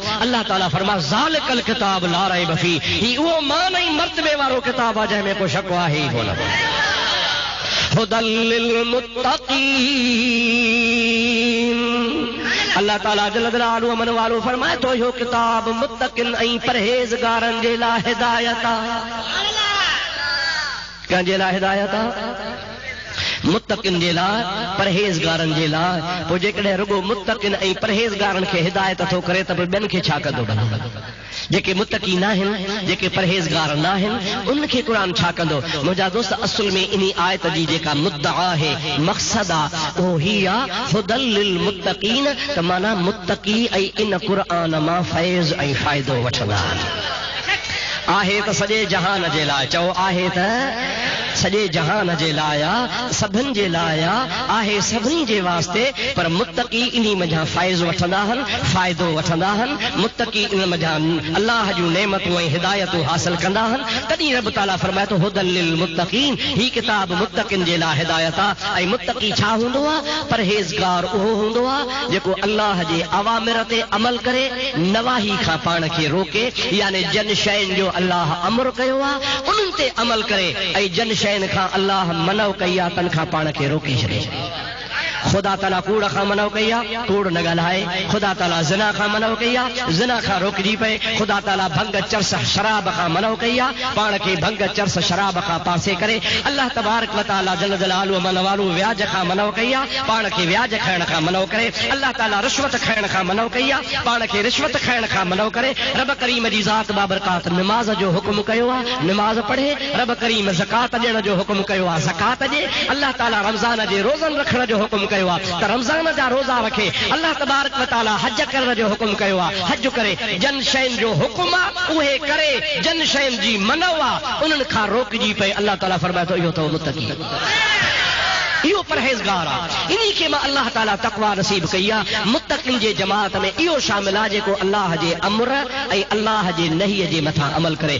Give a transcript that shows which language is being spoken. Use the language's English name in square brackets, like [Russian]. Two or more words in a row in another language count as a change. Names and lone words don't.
[Sindhi] अल्लाह ताला फरमाए [Arabic] ذلك الكتاب لا ريب فيه, [Sindhi] ही उहो मान ऐं मर्तबे वारो किताब आहे जंहिंमें को शक आहे ई कोन। [Arabic] هدى للمتقين, [Sindhi] अल्लाह ताला [Arabic] جل جلاله [Sindhi] अमन वारो फरमाए थो इहो किताब मुत्तक़िन ऐं परहेज़गारनि जे लाइ हिदायत आहे। कंहिंजे लाइ हिदायत आहे? मुत्तक़िन जे लाइ, परहेज़गारनि जे लाइ। पोइ जेकॾहिं रुगो मुत्तक़िन ऐं परहेज़गारनि खे हिदायत थो करे त ॿियनि खे छा कंदो? जेके मुत्तक़ी न आहिनि, जेके परहेज़गार न आहिनि, उनखे क़ुरान छा कंदो? मुंहिंजा दोस्त, असुल में इन आयत जी जेका मुद्दा आहे, मक़सद आहे, उहो ही आहे [Arabic] هدى للمتقين, [Sindhi] त माना मुत्तक़ी ऐं इन क़ुरान मां फैज़ ऐं फ़ाइदो वठंदा आहिनि। आहे त सॼे जहान जे लाइ, चओ आहे त सॼे जहान जे लाइ, सभिनि जे लाइ आहे, सभिनी जे वास्ते। पर मुत्तक़ी इन मथां फ़ैज़ वठंदा आहिनि, फ़ाइदो वठंदा आहिनि। मुत्तक़ी इन मथां अल्लाह जूं नेमतूं ऐं हिदायतूं हासिल कंदा आहिनि। तॾहिं रब ताला फरमाए थो [Arabic] هدى للمتقين, [Sindhi] ही किताब मुत्तक़िन जे लाइ हिदायत आहे। ऐं मुत्तक़ी छा हूंदो आहे? परहेज़गार उहो हूंदो आहे जेको अल्लाह जे अवामिर ते अमल करे, नवाही खां पाण खे रोके, यानी जन शयुनि जो अल्लाह अमर कयो आहे उन्हनि ते अमल करे, ऐं जन शयुनि खां अल्लाह मनो कई आहे तन खां पाण खे रोके छॾे। खुदा ताला कूड़ खां मनो कई आहे, कूड़ न ॻाल्हाए। खुदा ताला ज़िना खां मनो कई आहे, ज़िना खां रोकजी पए। खुदा ताला भंग चर्स शराब खां मनो कई आहे, पाण खे भंग चर्स शराब खां पासे करे। [Arabic] الله تبارك وتعالى جل جلاله [Sindhi] मन वालो व्याज खां मनो कई आहे, पाण खे व्याज खाइण खां मनो करे। अल्लाह ताला रिश्वत खाइण खां मनो कई आहे, पाण खे रिश्वत खाइण खां मनो करे। रब करीम जी ज़ात बाबरकात नमाज़ जो हुकुम कयो आहे, नमाज़ पढ़े। रब करीम ज़कात ॾियण जो हुकुम कयो आहे, ज़कात ॾे। अल्लाह ताला रमज़ान जे रोज़न रखण जो हुकुम कयो कयो आहे त रमज़ान जा रोज़ा रखे। [Arabic] الله تبارك وتعالى [Sindhi] हज करण जो हुकुम कयो आहे, हज करे। जन शयुनि जो हुकुम आहे उहे करे, जन शयुनि जी मनव आहे उन्हनि खां रोकजी पए। अल्लाह ताला फरमाए थो इहो अथव मुतक़ी, इहो परहेज़गार आहे। इन्ही खे मां अल्लाह ताला तक़वा नसीब कई आहे। मुतक़िन जे जमात में इहो शामिल आहे जेको अल्लाह जे अमर ऐं अल्लाह जे नही जे मथां अमल करे।